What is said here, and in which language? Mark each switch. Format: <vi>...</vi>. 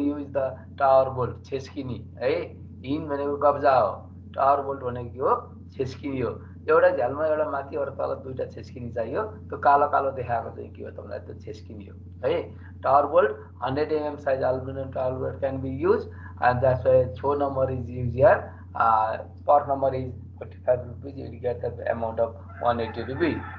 <en>We use the tower bolt छेस्किनी है.</en> <ne>In भनेको कब्जा हो, टावर बोल्ट भनेको के हो, छेस्किनी हो. एउटा झ्यालमा एउटा माथि एउटा तल दुईटा छेस्किनी चाहियो. त्यो कालो कालो देखाएको चाहिँ के हो तपाईँलाई, त्यो छेस्किनी हो है.</ne> <en>Tower bolt 100 mm size aluminum tower bolt can be used, and that's why 4 number is used here. Per number is 45 rupees. You will get the amount of 180 rupees.</en>